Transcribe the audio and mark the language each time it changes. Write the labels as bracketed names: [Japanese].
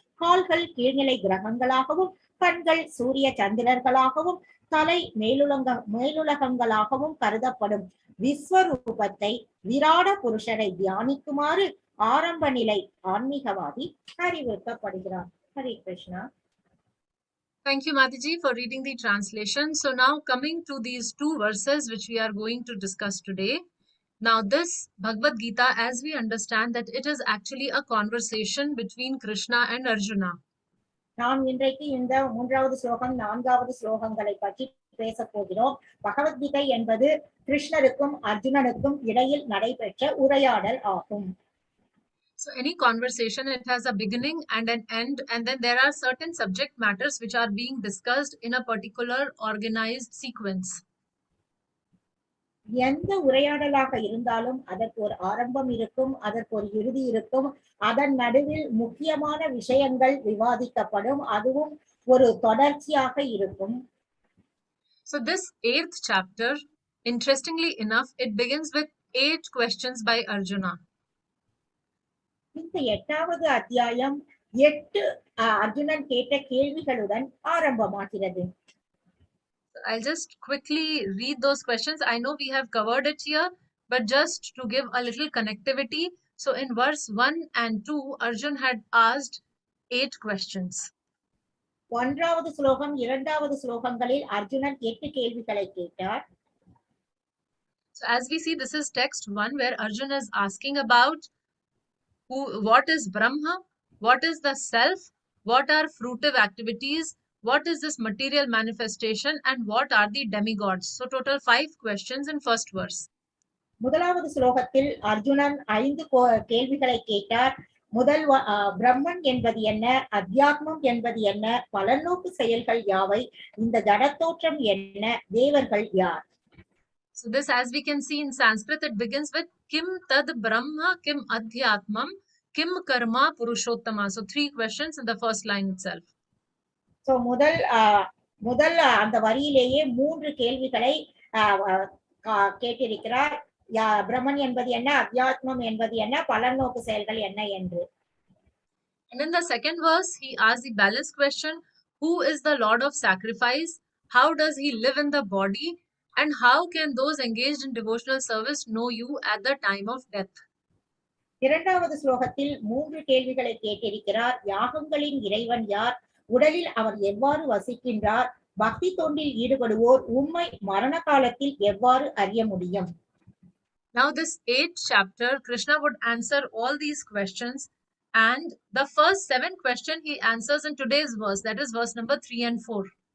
[Tamil] கால்கள் கீழ்நிலை கிரகங்களாகவும், கண்கள் சூரிய சந்திரர்களாகவும், தலை மேலுலகங்களாகவும் கருதப்படும் விஸ்வரூபத்தை விராட புருஷரை தியானிக்குமாறு ஆரம்ப நிலை ஆன்மீகவாதி அறிவுறுத்தப்படுகிறார். Hare Krishna. [English] Thank you, Mataji, for reading the translation. So now coming to these 2 verses which we are going to discuss today. Now this Bhagavad Gita, as we understand that it is actually a conversation between Krishna and Arjuna. [Tamil] நாம் இன்றைக்கு இந்த 3வது ஸ்லோகம் 4வது ஸ்லோகங்களை பற்றி பேச போகிறோம். பகவத்கீதை என்பது கிருஷ்ணருக்கும் அர்ஜுனனுக்கும் இடையில் நடைபெற்ற உரையாடல் ஆகும். [English] So any conversation, it has a beginning and an end, and then there are certain subject matters which are being discussed in a particular organized sequence. [Tamil] எந்த உரையாடலாக இருந்தாலும் அதற்கு ஒரு ஆரம்பம் இருக்கும், அதற்கு ஒரு இறுதி இருக்கும். அதன் நடுவில் முக்கியமான விஷயங்கள் விவாதிக்கப்படும். அதுவும் ஒரு தொடர்ச்சியாக இருக்கும். [English] So this 8th chapter, interestingly enough, it begins with 8 questions by Arjuna. [Tamil] இந்த 8வது அத்தியாயம் 8 அர்ஜுனன் கேட்ட கேள்விகளுடன் ஆரம்பமாகிறது. [English] I'll just quickly read those questions. I know we have covered it here, but just to give a little connectivity. So in verse 1 and 2, Arjun had asked 8 questions. [Tamil] 1வது ஸ்லோகம் 2வது ஸ்லோகங்களில் அர்ஜுனன் 8 கேள்விகளை கேட்டார். [English] So as we see, this is text 1 where Arjun is asking about what is Brahma, what is the self, what are fruitive activities, what is this material manifestation, and what are the demigods. So total 5 questions in first verse. [Tamil] முதலாவது ஸ்லோகத்தில் அர்ஜுனன் 5 கேள்விகளை கேட்டார். முதல் பிரம்மன் என்பது என்ன, அத்தியாத்மம் என்பது என்ன, பலநோக்கு செயல்கள் யாவை, இந்த ஜடத்தோற்றம் என்ன, தேவர்கள் யார். [English] So this, as we can see in Sanskrit, it begins with [Sanskrit] kim tad brahma, kim adhyatmam, kim karma puruṣottama. [English] So 3 questions in the first line itself. [Tamil] So முதல் அந்த வரியிலேயே 3 கேள்விகளை கேட்டிருக்கிறார். பிரம்மன் என்பது என்ன, அத்தியாத்மம் என்பது என்ன, பலநோக்கு செயல்கள் என்ன என்று. [English] And in the second verse, he asked the balance question: who is the Lord of sacrifice? How does he live in the body? And how can those engaged in devotional service know you at the time of death? [Tamil] இரண்டாவது ஸ்லோகத்தில் 3 கேள்விகளை கேட்டிருக்கிறார். யாகங்களின் இறைவன் யார், உடலில் அவர் எவ்வாறு வசிக்கின்றார், பக்தி தொண்டில் ஈடுபடுவோர் உம்மை மரண காலத்தில் எவ்வாறு அறிய முடியும். [English] Now this 8th chapter, Krishna would answer all these questions, and the first 7 questions he answers in today's verse, that is verse number 3 and 4.